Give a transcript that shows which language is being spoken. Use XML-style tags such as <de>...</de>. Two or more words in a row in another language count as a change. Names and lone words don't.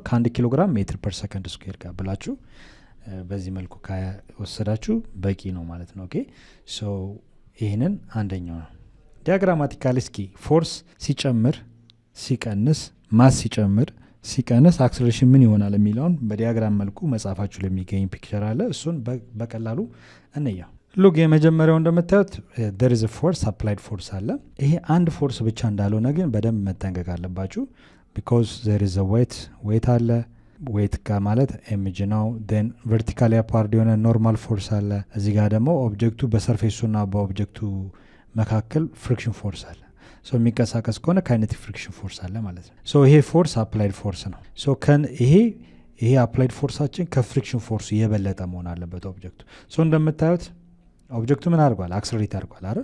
<am>ከአንድ</am> <en>kilogram meter per second square</en> <am>ጋር ብላችሁ በዚህ መልኩ ከወሰዳችሁ በቂ ነው ማለት ነው።</am> <en>okay so</en> <am>ይሄንን አንደኛው ነው። ዲያግራማቲካሊ እስኪ ፎርስ ሲጨምር ሲቀንስ ማስ ሲጨምር ሲቀንስ አክሰለሬሽን ምን ይሆናል የሚለውን በዲያግራም መልኩ መጻፋችሁ ለሚገኝ ፒክቸር አለ። እሱን በቀላሉ እንየው። ሉክ የመጀመሪያው እንደምታዩት</am> <en>there is a force applied force</en> <am>አለ። ይሄ አንድ ፎርስ ብቻ እንዳልሆነ ግን በደንብ መጠንቀቅ አለባችሁ</am> <en>because there is a weight</en> <am>አለ። weight ማለት mg ነው።</am> <en>then vertically apart</en> <am>የሆነ</am> <en>normal force</en> <am>አለ። እዚህ ጋር ደግሞ ኦብጀክቱ በሰርፌሱና በኦብጀክቱ መካከል</am> <en>friction force</en> <am>አለ። ሶ የሚንቀሳቀስ ከሆነ</am> <en>kinetic friction force</en> <am>አለ ማለት ነው። ሶ ይሄ</am> <en>force applied force</en> <am>ነው። ሶ ይሄ አፕላይድ ፎርሳችን ከፍሪክሽን ፎርሱ የበለጠ መሆን አለበት ኦብጀክቱ። ሶ እንደምታዩት ኦብጀክቱ ምን አድርጓል? አክሰለሬት አድርጓል አይደል?</am>